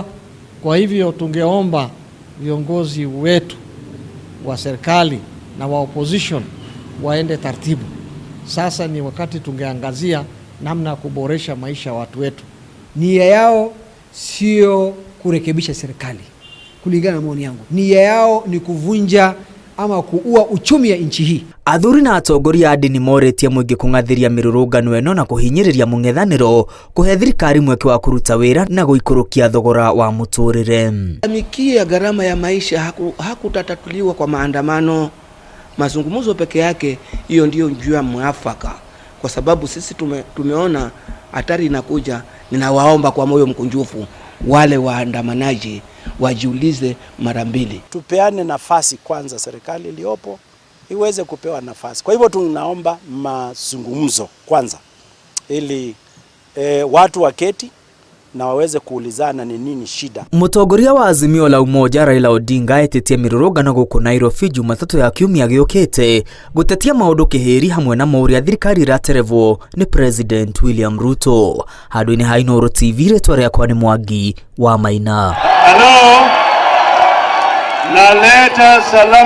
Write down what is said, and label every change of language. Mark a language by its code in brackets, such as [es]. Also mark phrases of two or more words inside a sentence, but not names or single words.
[sw] Kwa hivyo tungeomba viongozi wetu wa serikali na wa opposition waende taratibu. Sasa ni wakati tungeangazia namna kuboresha maisha ya watu wetu. Nia yao sio kurekebisha serikali, kulingana na maoni yangu. Nia yao ni kuvunja ama kuua uchumi ya nchi hii. [ki] Athuri na atongoria a dini moretie mũingĩ kũng'athĩria mĩrũrũngano ĩno na kũhinyĩrĩria mũng'ethanĩro, kũhe thirikari mweke wa kũruta wĩra na gũikũrũkia thogora wa mũtũrĩre. [sw] Mikia gharama ya maisha hakutatatuliwa kwa maandamano. Mazungumzo peke yake, hiyo ndio njia mwafaka, kwa sababu sisi tumeona hatari inakuja. Ninawaomba kwa moyo mkunjufu wale waandamanaji wajiulize mara mbili. Tupeane nafasi kwanza, serikali iliyopo iweze kupewa nafasi. Kwa hivyo tunaomba mazungumzo kwanza, ili watu waketi na waweze kuulizana ni nini shida. [ki] Mũtongoria wa Azimio la Umoja Raila Odinga etĩtie mĩrũrũngano gũkũ Nairobi Jumatatu ya kiumia gĩũkĩte gũtetia maũndũ kĩhĩri hamwe na maũrĩa thirikari iraterevwo nĩ President William Ruto. Handũ-inĩ ha Inooro TV, rĩtwa rĩakwa nĩ Mwangi wa Maina. [sw] Hello. Naleta salamu